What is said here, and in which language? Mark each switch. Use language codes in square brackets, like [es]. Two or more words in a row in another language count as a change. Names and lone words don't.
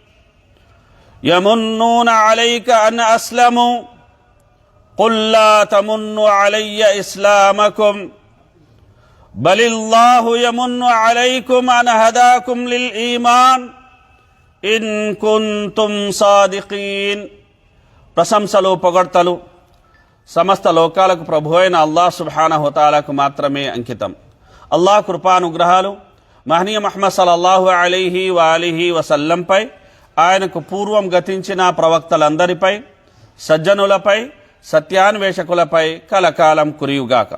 [ar] يمنون عليك أن أسلموا قل لا تمنوا علي إسلامكم بل الله يمن عليكم أن هداكم للإيمان إن كنتم صادقين [te] ప్రశంసలు పొగడ్తలు సమస్త లోకాలకు ప్రభు అయిన అల్లాహ్ సుబ్హానహు వతఆలాకు మాత్రమే అంకితం. అల్లాహ్ కృపానుగ్రహాలు మహనీయ ముహమ్మద్ [ar] صلى الله عليه وآله وسلم, [te] ఆయనకు పూర్వం గతించిన ప్రవక్తలందరిపై, సజ్జనులపై, సత్యాన్వేషకులపై కలకాలం కురియుగాక.